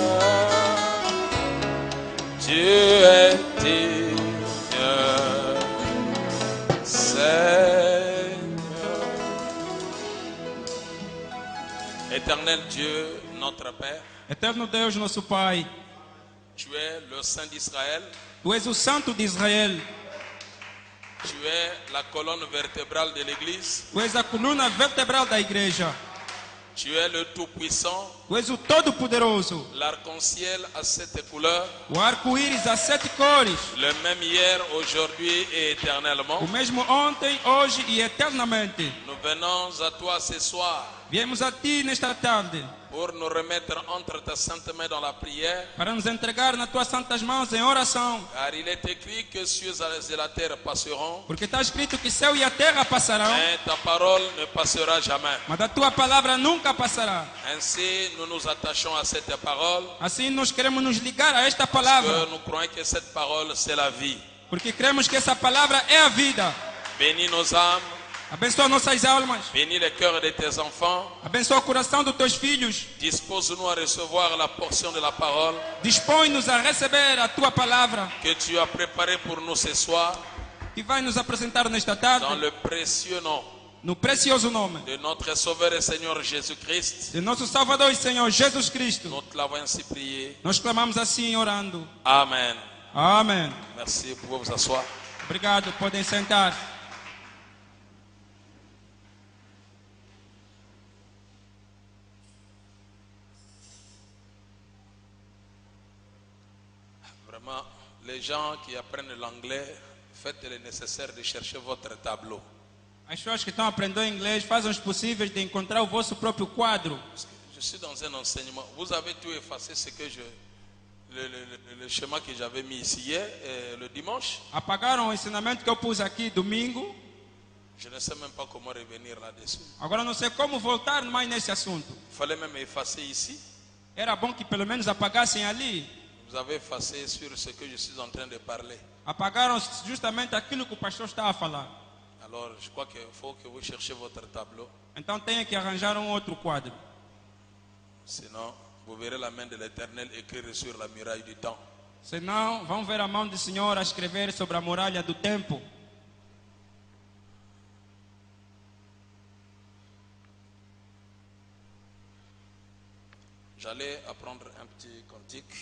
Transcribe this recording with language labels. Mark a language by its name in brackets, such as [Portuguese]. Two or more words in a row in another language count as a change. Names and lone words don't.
[French] Tu es digne, Seigneur. Éternel Dieu, notre Père, [Portuguese] Eterno Deus, nosso Pai, [French] tu es le Saint d'Israël, [Portuguese] Tu és o Santo de Israel, [French] tu es la colonne vertébrale de l'Église, [Portuguese] Tu és a coluna vertebral da igreja, [French] tu es le Tout-Puissant, [Portuguese] Tu és o Todo-Poderoso, [French] l'arc-en-ciel à 7 couleurs, [Portuguese] o arco-íris a 7 cores, [French] le même hier, aujourd'hui et éternellement. [Portuguese] o mesmo ontem, hoje e eternamente. [French] Nous venons à toi ce soir [Portuguese] Viemos a Ti nesta tarde [French] pour nous remettre entre ta sainte main dans la prière, [Portuguese] para nos entregar nas Tuas santas mãos em oração, [French] car il est écrit que cieux et la terre passeront, [Portuguese] porque está escrito que céu e a terra passarão, [French] mais ta parole ne passera jamais. [Portuguese] mas a Tua palavra nunca passará. [French] Ainsi, nous nous attachons à cette parole, [Portuguese] Assim nós queremos nos ligar a esta [French] parce [Portuguese] palavra, [French] que nous croyons que cette parole, c'est la vie. [Portuguese] porque cremos que essa palavra é a vida. [French] Bénis nos âmes, [Portuguese] Abençoa nossas almas, [French] bénis les cœurs de tes enfants, [Portuguese] abençoa o coração dos Teus filhos, [French] dispose-nous à recevoir la portion de la parole [Portuguese] dispõe-nos a receber a Tua palavra, [French] que tu as préparée pour nous ce soir, [Portuguese] que vai nos apresentar nesta tarde, [French] dans le précieux nom [Portuguese] no precioso nome [French] de notre Sauveur et Seigneur Jésus-Christ. [Portuguese] de nosso Salvador e Senhor Jesus Cristo. [French] Nous te l'avons ainsi prié. [Portuguese] Nós clamamos assim orando. [French] Amen. [Portuguese] Amém. [French] Merci, vous pouvez vous asseoir. [Portuguese] Obrigado, podem sentar. [French] Vraiment, les gens qui apprennent l'anglais, faites le nécessaire de chercher votre tableau. [Portuguese] As pessoas que estão aprendendo inglês, fazem os possíveis de encontrar o vosso próprio quadro. [French] Parce que je suis dans un enseignement. Vous avez tout effacé ce que le schéma que j'avais mis ici hier, le dimanche. [Portuguese] Apagaram o ensinamento que eu pus aqui domingo. [French] Je ne sais même pas comment revenir là-dessus. [Portuguese] Agora não sei como voltar mais nesse assunto. [French] Il fallait même effacer ici. [Portuguese] Era bom que pelo menos apagassem ali. [French] Vous avez effacé sur ce que je suis en train de parler. [Portuguese] Apagaram justamente aquilo que o pastor está a falar. [French] Alors, je crois qu'il faut que vous cherchiez votre tableau. [Portuguese] Então tenha que arranjar um outro quadro. [French] Sinon, vous verrez la main de l'Éternel écrire sur la muraille du temps. [Portuguese] Senão, vão ver a mão do Senhor a escrever sobre a muralha do tempo. [French] J'allais apprendre un petit cantique.